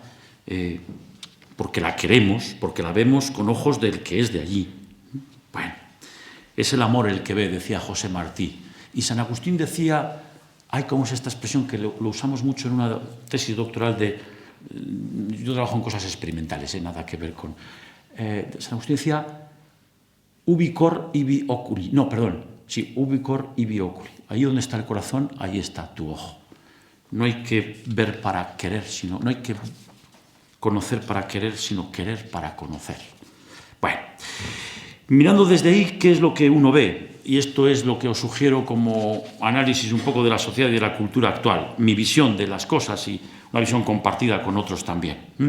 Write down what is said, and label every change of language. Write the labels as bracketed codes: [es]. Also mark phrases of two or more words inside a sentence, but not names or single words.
[es] Porque la queremos, porque la vemos con ojos del que es de allí. Bueno, es el amor el que ve, decía José Martí. Y San Agustín decía, ¿cómo es esta expresión que lo usamos mucho en una tesis doctoral yo trabajo en cosas experimentales, nada que ver con... San Agustín decía, [la] ubi cor ibi oculi. [es] No, perdón, sí, [la] ubi cor ibi oculi. [es] Ahí donde está el corazón, ahí está tu ojo. No hay que ver para querer, no hay que conocer para querer, sino querer para conocer. Bueno, mirando desde ahí, ¿qué es lo que uno ve? Y esto es lo que os sugiero como análisis un poco de la sociedad y de la cultura actual, mi visión de las cosas y una visión compartida con otros también.